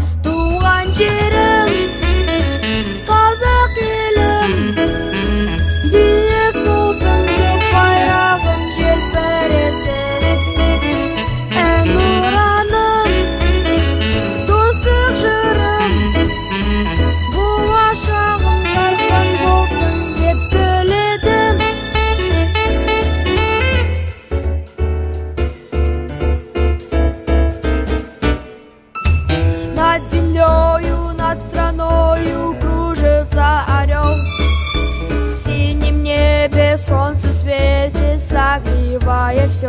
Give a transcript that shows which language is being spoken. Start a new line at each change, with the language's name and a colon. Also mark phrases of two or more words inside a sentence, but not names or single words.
Kazakh: Туған жерім, қазақ елім, биік болсын деп байрағым желбіресін. Әнұраным, достық жырым, болашағым жарқын болсын деп тіледім.
Russian: Над землею, над страною кружится орел. В синем небе солнце светит, согревая все.